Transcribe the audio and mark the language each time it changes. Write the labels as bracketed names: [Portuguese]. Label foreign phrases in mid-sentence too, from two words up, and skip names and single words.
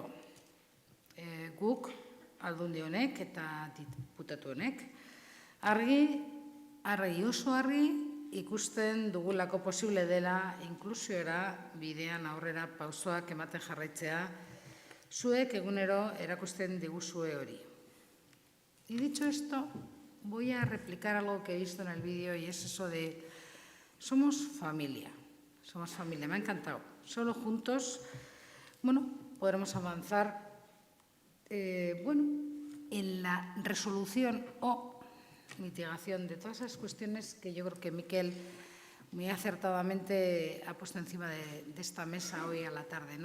[Basque] Guk, aldundi honek eta diputatu honek, argi oso argi ikusten dugulako posible dela inklusiora bidean aurrera pausoak ematen jarraitzea, zuek egunero erakusten diguzue hori. [Spanish] Y dicho esto, voy a replicar algo que he visto en el vídeo y es eso de somos familia, me ha encantado. Solo juntos, bueno, podremos avanzar en la resolución o mitigación de todas esas cuestiones que yo creo que Mikel muy acertadamente ha puesto encima de esta mesa hoy a la tarde, ¿no?